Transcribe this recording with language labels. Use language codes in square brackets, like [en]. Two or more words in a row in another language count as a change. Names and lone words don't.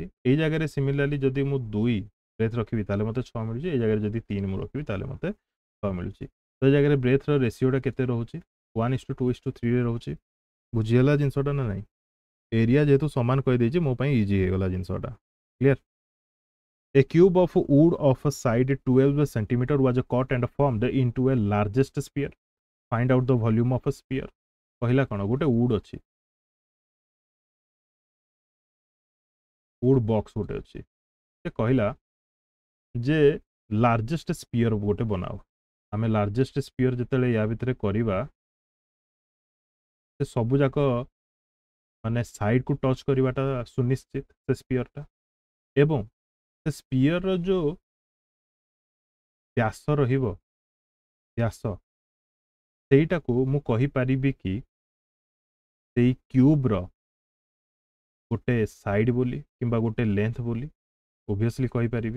[or] ଏଇ ଜାଗାରେ ସିମିଲାରଲି ଯଦି ମୁଁ 2 ବ୍ରେଥ୍ ରଖିବି ତାହେଲେ ମୋତେ 6 ମିଳୁଛି। ଏଇ ଜାଗାରେ ଯଦି 3 ମୁଁ ରଖିବି ତାହେଲେ ମୋତେ 6 ମିଳୁଛି। ତ ଏ ଜାଗାରେ ବ୍ରେଥ୍ର ରେସିଓଟା କେତେ ରହୁଛି 1:2:3 ରେ ରହୁଛି। ବୁଝିଗଲା ଜିନିଷଟା ନା ନାହିଁ? ଏରିଆ ଯେହେତୁ ସମାନ କହିଦେଇଛି ମୋ ପାଇଁ ଇଜି ହେଇଗଲା ଜିନିଷଟା କ୍ଲିୟର। [en] A cube of wood of a side 12 centimeter was cut and formed into a largest sphere. Find out the volume of a sphere. [or] କହିଲା କ'ଣ ଗୋଟେ ଉଡ୍ ଅଛି [en] wood box [or] ଗୋଟେ ଅଛି ସେ କହିଲା ଯେ [en] largest sphere [or] ଗୋଟେ ବନାଅ। ଆମେ [en] largest sphere [or] ଯେତେବେଳେ ୟା ଭିତରେ କରିବା ସେ ସବୁ ଯାକ ମାନେ ସାଇଡକୁ ଟଚ୍ କରିବାଟା ସୁନିଶ୍ଚିତ ସେ ସ୍ପିୟରଟା ଏବଂ ସେ ସ୍ପିୟରର ଯୋଉ ବ୍ୟାସ ରହିବ ବ୍ୟାସ ସେଇଟାକୁ ମୁଁ କହିପାରିବି କି ସେଇ କ୍ୟୁବ୍ର ଗୋଟେ ସାଇଡ୍ ବୋଲି କିମ୍ବା ଗୋଟେ ଲେନ୍ଥ ବୋଲି ଓଭିୟସଲି କହିପାରିବି।